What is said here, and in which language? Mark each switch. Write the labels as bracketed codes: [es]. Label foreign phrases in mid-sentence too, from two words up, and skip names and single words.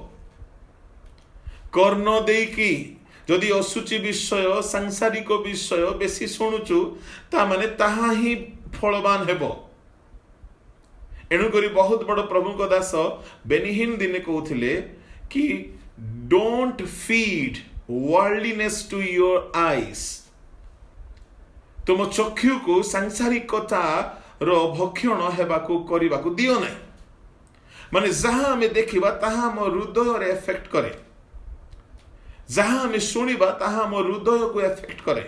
[or] କର୍ଣ୍ଣ ଦେଇକି ଯଦି ଅସୁଚି ବିଷୟ, ସାଂସାରିକ ବିଷୟ ବେଶୀ ଶୁଣୁଛୁ, ତାମାନେ ତାହା ହିଁ ଫଳବାନ ହେବ। ଏଣୁକରି ବହୁତ ବଡ଼ ପ୍ରଭୁଙ୍କ ଦାସ ବେନିହିନ୍ ଦିନେ କହୁଥିଲେ କି [en] Don't feed worldliness to your eyes. [or] ତୁମ ଚକ୍ଷୁକୁ ସାଂସାରିକତାର ଭକ୍ଷଣ ହେବାକୁ କରିବାକୁ ଦିଅ ନାହିଁ। ମାନେ ଯାହା ଆମେ ଦେଖିବା ତାହା ଆମ ହୃଦୟରେ ଏଫେକ୍ଟ କରେ, ଯାହା ଆମେ ଶୁଣିବା ତାହା ଆମ ହୃଦୟକୁ ଏଫେକ୍ଟ କରେ।